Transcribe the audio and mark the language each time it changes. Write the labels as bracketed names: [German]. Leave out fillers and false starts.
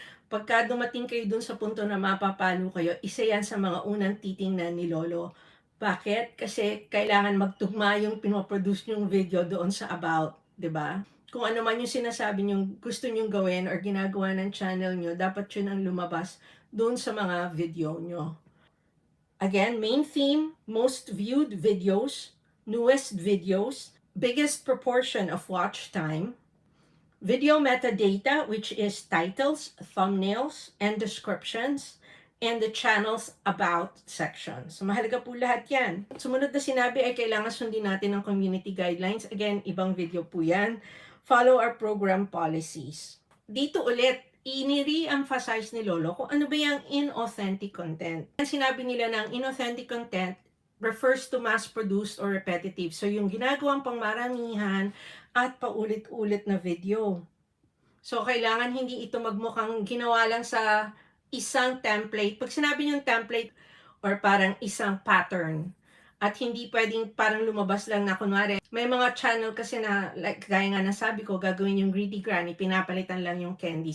[Filipino] Pagka dumating kayo dun sa punto na mapapalo kayo, isa yan sa mga unang titingnan ni Lolo. Bakit? Kasi kailangan magtugma yung pinoproduce nyong video doon sa about, 'di ba? Kung ano man yung sinasabi nyong gusto nyong gawin or ginagawa ng channel nyo, dapat yun ang lumabas doon sa mga video nyo. [English] Again, main theme, most viewed videos, newest videos, biggest proportion of watch time, video metadata, which is titles, thumbnails, and descriptions, and the channel's about section. [Filipino] So, mahalaga po lahat yan. Sumunod na sinabi ay kailangan sundin natin ang community guidelines. Again, ibang video po yan. [English] Follow our program policies. [Filipino] Dito ulit, ini-re-emphasize ni Lolo kung ano ba yung inauthentic content. Sinabi nila ng [English] inauthentic content refers to mass-produced or repetitive. [Filipino] So, yung ginagawang pangmaramihan at paulit-ulit na video. So, kailangan hindi ito magmukhang ginawa lang sa isang template. Pag sinabi niyong template or parang isang pattern, at hindi pwedeng parang lumabas lang na kunwari, may mga channel kasi na, like, gaya nga nasabi ko, gagawin yung Greedy Granny, pinapalitan lang yung candy.